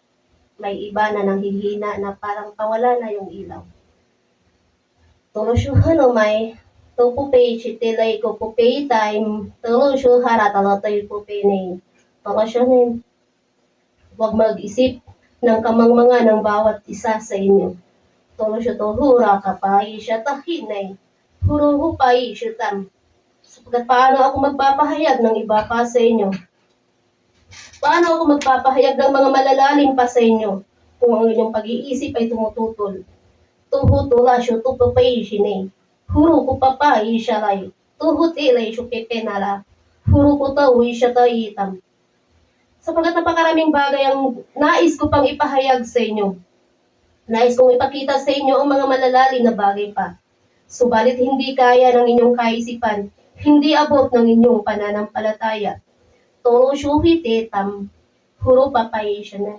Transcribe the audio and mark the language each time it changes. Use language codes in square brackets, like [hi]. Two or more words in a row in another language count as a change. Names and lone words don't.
[tl] May iba na nanghihina na parang pawala na yung ilaw. Tulosyuhan o may tupupay chitilay ko pupay time tulosyuhara talatay pupay na tulosyuhin. Huwag mag-isip ng kamangmanga ng bawat isa sa inyo. Tulosyo to hura kapay siya tahinay. Huro hupay siya tam. Sapagkat paano ako magpapahayag ng iba pa sa inyo? Paano ako magpapahayag ng mga malalalim pa sa inyo kung ang inyong pag-iisip ay tumututol? Tuhutula siya tupapay sinay. Huro ko papay siya lay. Tuhut ilay siya pepenala. Huro ko tawi siya tayitam. Sapagkat napakaraming bagay ang nais ko pang ipahayag sa inyo. Nais kong ipakita sa inyo ang mga malalalim na bagay pa. Subalit hindi kaya ng inyong kaisipan, hindi abot ng inyong pananampalataya. Tolo syuhite tam, huro papay siya na.